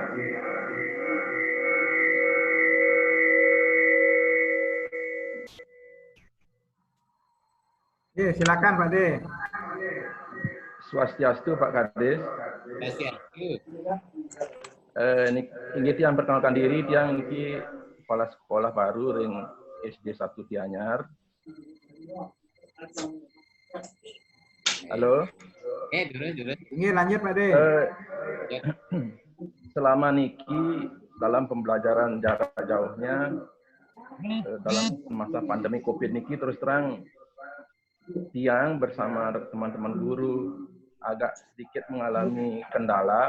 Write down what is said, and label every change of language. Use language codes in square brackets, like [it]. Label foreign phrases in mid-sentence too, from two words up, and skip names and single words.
[id] Iya, silakan Pak De. [ban] Swastiastu Pak Kades. [id] Inggih yang perkenalkan diri, [ban] tiang niki kepala sekolah baru ring SD 1 Tianyar. [id] Halo. Dulu. Ini lanjut Pak De. Selama niki dalam pembelajaran jarak jauhnya dalam masa pandemi Covid niki terus terang tiang bersama teman-teman guru agak sedikit mengalami kendala.